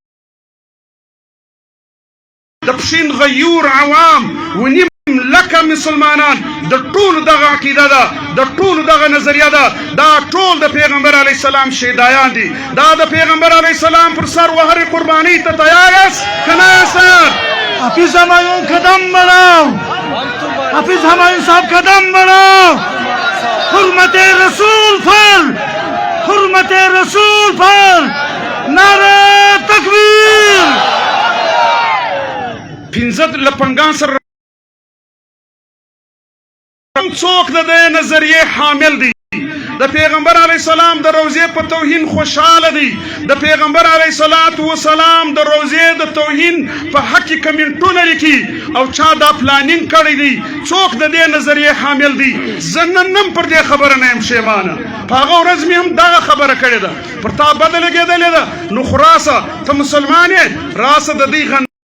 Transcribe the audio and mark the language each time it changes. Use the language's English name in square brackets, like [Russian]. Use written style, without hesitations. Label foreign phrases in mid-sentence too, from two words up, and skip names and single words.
[Pashto] د پښین غیور عوام ونیم لکه مسلمانان د ټولو دغه عقیده ده د ټولو دغه نظریه ده دا ټول د پیغمبر علیه السلام شیدایان دي دا د پیغمبر علیه السلام پر سر وهرې قربانی ته تیار یاست که نه یاست [Urdu] حافظ همایون قدم بڑھاؤ حافظ همایون صاحب قدم بڑھاؤ حرمت رسول پر حرمت رسول پر نعرہ تکبیر [Pashto] پنځه لپنګان سره څوک د دې نظریې حامل دي د پیغمبر علیه السلام د روضې په توهین خوشحاله دي د پیغمبر علیه السلام د روضې د توهین په حق کې کمنټونه لیکي او چا دا پلانینګ کړی دی څوک د دې نظریې حامل دي زه نن هم پر دې خبره نه یم پښیمانه په هغه ورځ مې هم دغه خبره کړې ده پر تا بده لګېدلې ده نو خو راسه ته مسلمان یې راسه د دې